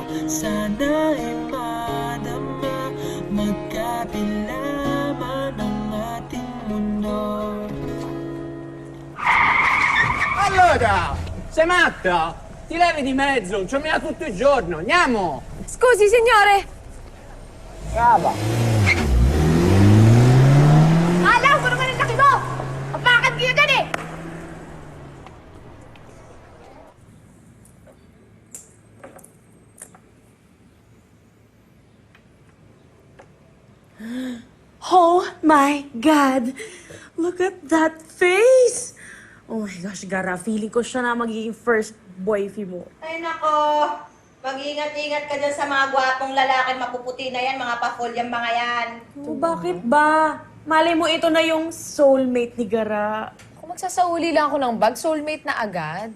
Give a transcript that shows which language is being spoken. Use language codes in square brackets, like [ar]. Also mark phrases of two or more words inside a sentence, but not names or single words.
[tl] Sana ay madama, magkabila man ang ating mundo. [it] Allora, sei matta? Ti levi di mezzo, ci mia tutto il giorno, andiamo! Scusi, signore! Brava! [tl] Alam ko naman ang laki mo! Apakan kayo dyan eh! [en] Oh my God! Look at that face! Oh my gosh, Gara, [tl] feeling ko siya na magiging first boyfriend mo. Ay nako! Mag-ingat-ingat ka dyan sa mga gwapong lalaking mapuputi na yan, mga pa-full-yang mga yan. Oh, bakit ba? Malay mo ito na yung soulmate ni Gara. Kung magsasauli lang ako ng bag, soulmate na agad.